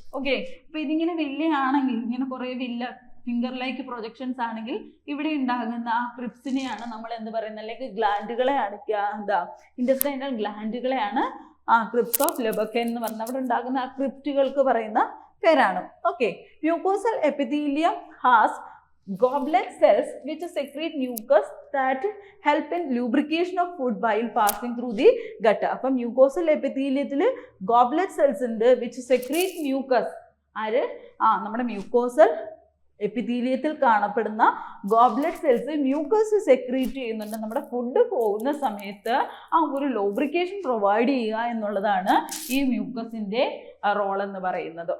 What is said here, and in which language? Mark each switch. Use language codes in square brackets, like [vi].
[ml] Okay, അപ്പോൾ ഇതിങ്ങനെ Ville ആണെങ്കിൽ, ഇങ്ങനെ കുറേ ഫിംഗർ ലൈക്ക് പ്രൊജക്ഷൻസ് ആണെങ്കിൽ ഇവിടെ ഉണ്ടാകുന്ന ആ ക്രിപ്സിനെയാണ് നമ്മൾ എന്ത് പറയുന്നത്, അല്ലെങ്കിൽ ഗ്ലാൻഡുകളെയാണ്, ഇൻറ്റസ്റ്റൈനൽ ഗ്ലാൻഡുകളെയാണ് ക്രിപ്സ് ഓഫ് ലിബക്കൻ എന്ന് പറഞ്ഞാൽ അവിടെ ഉണ്ടാകുന്ന ആ ക്രിപ്റ്റുകൾക്ക് പറയുന്ന പേരാണ്. [en] Okay, mucosal epithelium has goblet cells which secrete mucus that help in lubrication of food while passing through the gut. [ml] അപ്പം മ്യൂക്കോസൽ എപ്പിത്തീലിയത്തിൽ ഗോബ്ലെറ്റ് സെൽസ് ഉണ്ട് വിച്ച് സെക്രീറ്റ് മ്യൂക്കസ്. നമ്മുടെ മ്യൂക്കോസൽ എപ്പിത്തീലിയത്തിൽ കാണപ്പെടുന്ന ഗോബ്ലെറ്റ് സെൽസ് മ്യൂക്കസ് സെക്രീറ്റ് ചെയ്യുന്നുണ്ട്. നമ്മുടെ food പോകുന്ന സമയത്ത് ഒരു lubrication provide ചെയ്യുക എന്നുള്ളതാണ് ഈ മ്യൂക്കസിൻ്റെ റോൾ എന്ന് പറയുന്നത്.